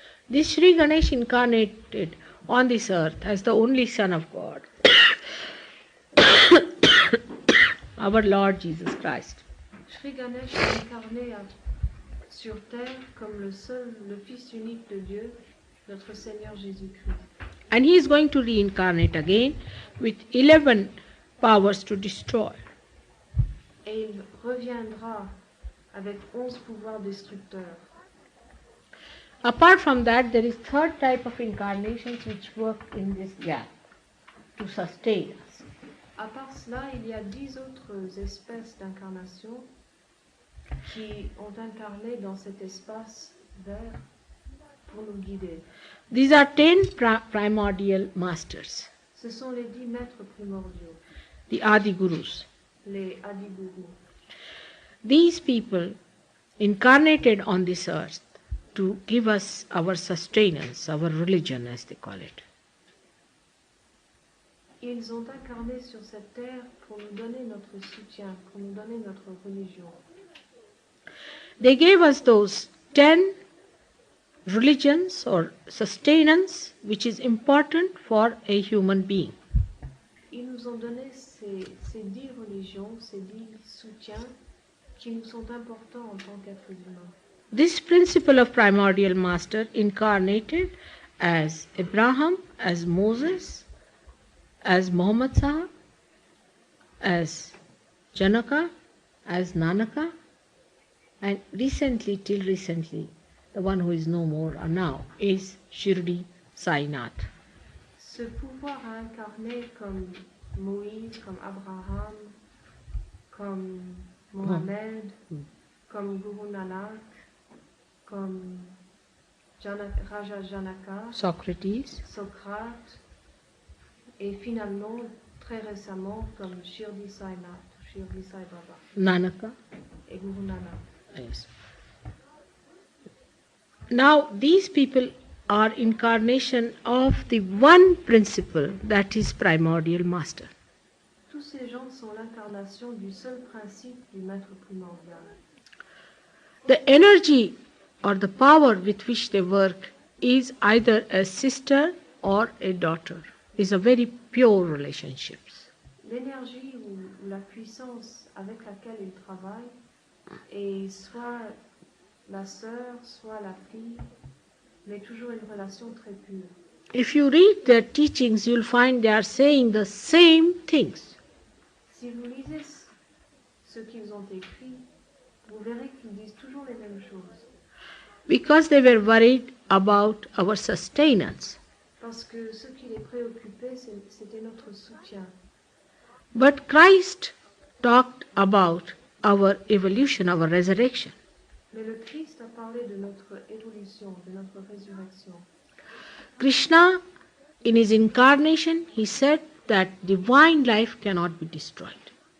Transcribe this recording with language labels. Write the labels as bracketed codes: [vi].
[en] This Sri Ganesh incarnated on this earth as the only Son of God, our Lord Jesus Christ. [fr] Sri Ganesh est incarné sur terre comme le Fils unique de Dieu, notre Seigneur Jésus-Christ. [en] And he is going to reincarnate again with 11 powers to destroy. [fr] Et il reviendra avec 11 pouvoirs destructeurs. [en] Apart from that, there is third type of incarnations which work in this gap to sustain us. [fr] À part cela, il y a 10 autres espèces d'incarnation qui ont incarné dans cet espace vert pour nous guider. [en] These are 10 primordial masters, [fr] Ce sont les 10 maîtres primordiaux, [en] the Adi Gurus. [fr] les Adigurus. [en] These people incarnated on this earth to give us our sustenance, our religion as they call it. [fr] Ils ont incarné sur cette terre pour nous donner notre soutien, pour nous donner notre religion. [en] They gave us those 10 religions or sustenance which is important for a human being. [fr] Ils nous ont donné ces 10 religions, ces 10 soutiens qui nous sont importants en tant qu'êtres humains. [en] This principle of primordial master incarnated as Abraham, as Moses, as Muhammad Sahib, as Janaka, as Nanaka, and till recently, the one who is no more now is Shirdi Sai Nath. [fr] Ce pouvoir a incarné comme Moïse, comme Abraham, comme Mohamed, comme Guru Nanak, comme Raja Janaka, [en] Socrates, [fr] Socrate, et finalement, très récemment, comme Shirdi Sai Nath, Shirdi Sai Baba [en] Nanaka. [fr] et Guru Nanak. [en] Yes. Now these people are incarnation of the one principle that is primordial master. [fr] Tous ces gens sont l'incarnation du seul principe du maître primordial. [en] The energy or the power with which they work is either a sister or a daughter. Is a very pure relationships. [fr] L'énergie ou la puissance avec laquelle ils travaillent est soit la sœur, soit la fille, mais toujours une relation très pure. [en] If you read their teachings, you'll find they are saying the same things. [fr] Si vous lisez ce qu'ils ont écrit, vous verrez qu'ils disent toujours les mêmes choses. [en] Because they were worried about our sustenance. [fr] Parce que ce qui les préoccupait, c'était notre soutien. [en] But Christ talked about our evolution, our resurrection. [fr] Mais le Christ a parlé de notre évolution, de notre résurrection. [en] Krishna, in his incarnation, he said that divine life cannot be destroyed.